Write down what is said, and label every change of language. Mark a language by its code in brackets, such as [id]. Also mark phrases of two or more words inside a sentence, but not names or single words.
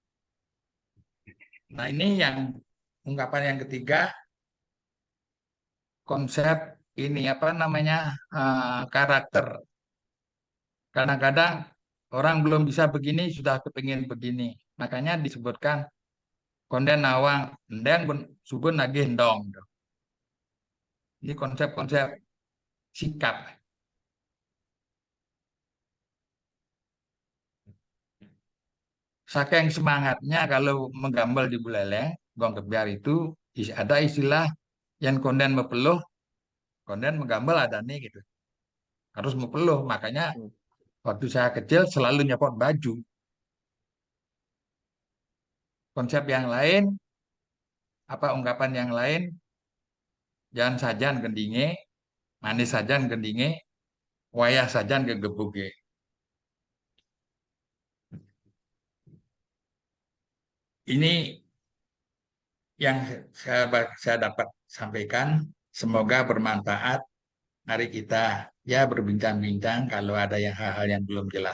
[id] Nah ini yang ungkapan yang ketiga, konsep ini apa namanya karakter. Kadang-kadang orang belum bisa begini sudah kepingin begini. Makanya disebutkan [ban] konden nawang ndeng subun nagih ndong. [id] Ini konsep-konsep sikap. Saking semangatnya kalau menggambel di Buleleng, gong kebiar itu ada istilah yang [ban] konden mepeluh, konden menggambel ada nih [id] gitu. Harus mepeluh. Makanya waktu saya kecil selalu nyopot baju. Konsep yang lain, apa ungkapan yang lain, [ban] jangan sajan gendinge, manis sajan gendinge, wayah sajan gegebuge. [id] Ini yang saya dapat sampaikan. Semoga bermanfaat. Mari kita ya berbincang-bincang kalau ada yang hal-hal yang belum jelas.